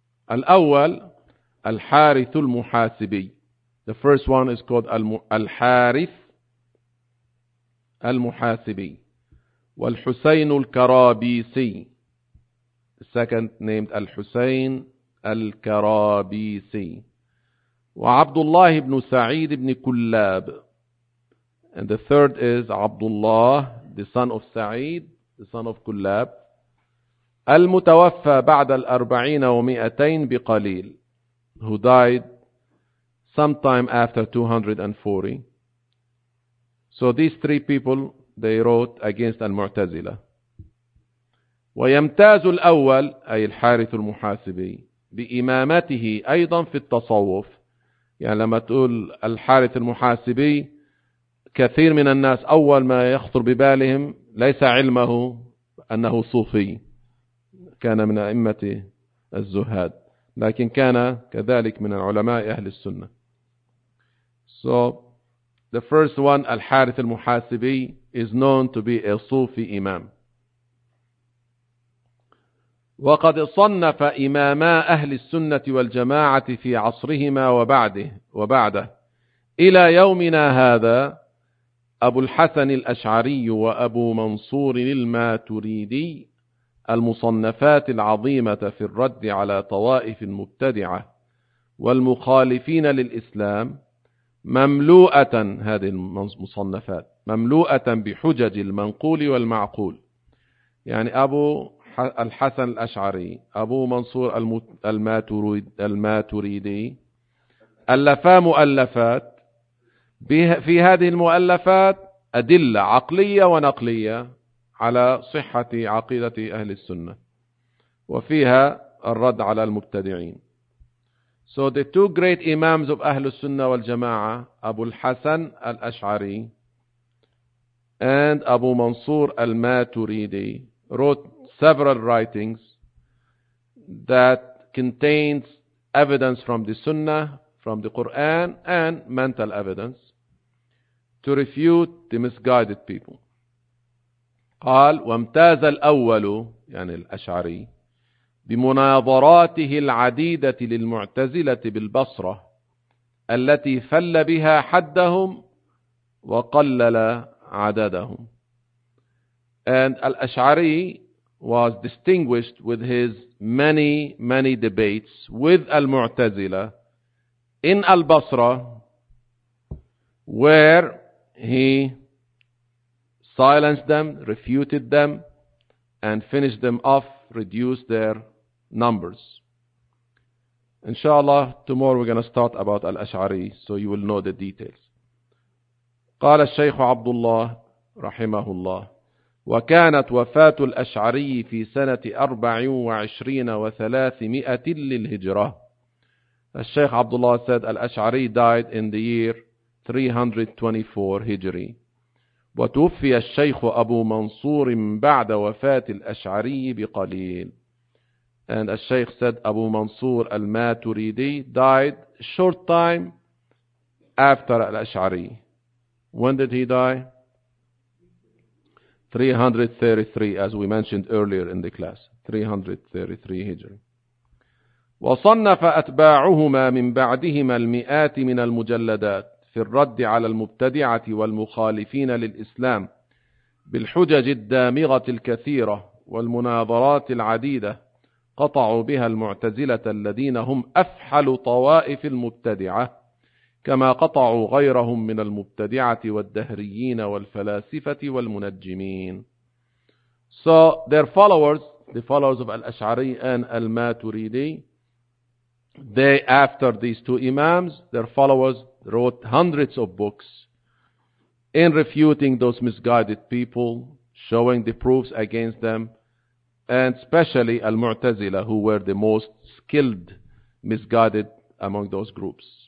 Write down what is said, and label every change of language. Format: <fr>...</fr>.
<ar>الأول الحارث المحاسبي.</ar> <en>The first one is called الحارث المحاسبي.</en> <ar>والحسين الكرابيسي.</ar> <en>The second named</en> <ar>الحسين الكرابيسي. وعبد الله بن سعيد بن كلاب.</ar> <en>And the third is عبد الله, the son of سعيد, the son of كلاب.</en> <ar>المتوفى بعد الأربعين ومئتين بقليل.</ar> <en>Who died sometime after 240. So these three people, they wrote against Al-Mu'tazila.</en> <ar>ويمتاز الأول أي الحارث المحاسبي بإمامته أيضا في التصوف. يعني لما تقول الحارث المحاسبي كثير من الناس أول ما يخطر ببالهم ليس علمه أنه صوفي، كان من أئمة الزهاد، لكن كان كذلك من العلماء أهل السنة.</ar> <en>So the first one, Al-Harith Al-Muhasibi is known to be a Sufi imam.</en> <ar>وقد صنف إماما أهل السنة والجماعة في عصرهما وبعده إلى يومنا هذا أبو الحسن الأشعري وأبو منصور الماتريدي، المصنفات العظيمة في الرد على طوائف مبتدعة والمخالفين للإسلام مملوءة، هذه المصنفات مملوءة بحجج المنقول والمعقول. يعني أبو الحسن الأشعري، أبو منصور الماتريدي ألفا مؤلفات، في هذه المؤلفات أدلة عقلية ونقلية على صحة عقيدة أهل السنة، وفيها الرد على المبتدعين.</ar> <en>So the two great imams of أهل السنة والجماعة, أبو الحسن الأشعري and أبو منصور الماتريدي, wrote several writings that contains evidence from the Sunnah, from the Quran, and mental evidence to refute the misguided people.</en> <ar>قال وامتاز الأول يعني الأشعري بمناظراته العديدة للمعتزلة بالبصرة التي فل بها حدهم وقلل عددهم.</ar> <en>And الأشعري was distinguished with his many many debates with المعتزلة in البصرة, where he silenced them, refuted them, and finished them off, reduced their numbers. Inshallah, tomorrow we're going to start about Al-Ash'ari, so you will know the details.</en> <ar>قال الشيخ عبد الله رحمه الله وكانت وفاة الأشعري في سنة 24 و300 للهجرة.</ar> <en>الشيخ عبد الله said Al-Ash'ari died in the year 324 هجري.</en> <ar>وتوفي الشيخ أبو منصور بعد وفاة الأشعري بقليل.</ar> <en>And the Sheikh said أبو منصور الماتريدي died a short time after الأشعري. When did he die? 333, as we mentioned earlier in the class.</en> <ar>333 هجري. وصنف أتباعهما من بعدهما المئات من المجلدات في الرد على المبتدعة والمخالفين للإسلام بالحجج الدامغة الكثيرة والمناظرات العديدة قطعوا بها المعتزلة الذين هم أفحل طوائف المبتدعة، كما قطعوا غيرهم من المبتدعة والدهريين والفلاسفة والمنجمين.</ar> <en>So their followers, the followers of Al-Ash'ari and Al-Maturidi, they after these two imams, their followers wrote hundreds of books in refuting those misguided people, showing the proofs against them, and especially Al-Mu'tazila, who were the most skilled misguided among those groups.</en>